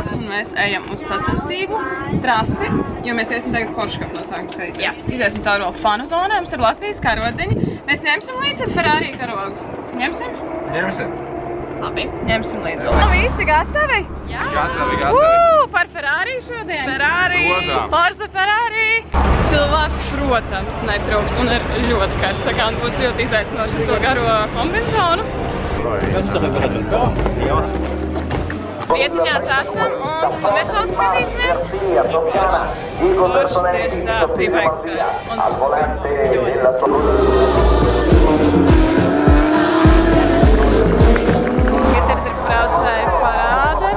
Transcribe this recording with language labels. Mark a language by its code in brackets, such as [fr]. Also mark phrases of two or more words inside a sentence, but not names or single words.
[lv] Un mēs ejam uz sacensību trasi, jo mēs iesim tagad Porsche no sākuma skatīties. Jā. Iziesim cauri vēl fanu zonā, mums ir Latvijas karodziņi. Mēs ņemsim līdzi Ferrari karogu. Ņemsim? Ņemsim. Labi, ņemsim līdzi vēl. Nav visi gatavi? Jā. Gatavi. Par Ferrari šodien? Ferrari! [it] Forza Ferrari! [lv] Cilvēku, protams, netrūkst un ir ļoti karsts, tā kā būs ļoti izaicinoši to garo kombinzonu. Vietiņās esam un mēs vēl skatīsimies. Foršs tieši tā, bija baigs braucēju parādari.